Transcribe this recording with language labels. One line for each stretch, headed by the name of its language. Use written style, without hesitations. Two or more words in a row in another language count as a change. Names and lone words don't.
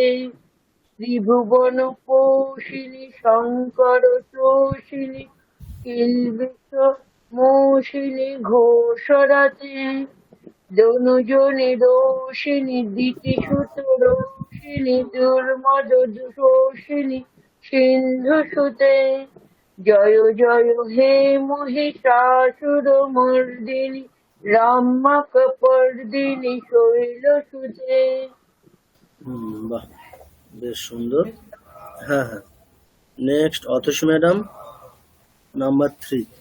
Sanskrit: ত্রিভুবন পোষিণী শঙ্কর তোষিণী কিলবিষ মোষিণী ঘোষরতে দনুজনি রোষিণী দিতিসুত রোষিণী দুর্মদ শোষিণী সিন্ধুসুতে জয় জয় হে মহিষাসুর মর্দিনী রাম্যকপর্দিনী শৈলসুতে।
Bangla: বাহ, বেশ সুন্দর। হ্যাঁ হ্যাঁ, নেক্সট অতসী ম্যাডাম, নাম্বার 3।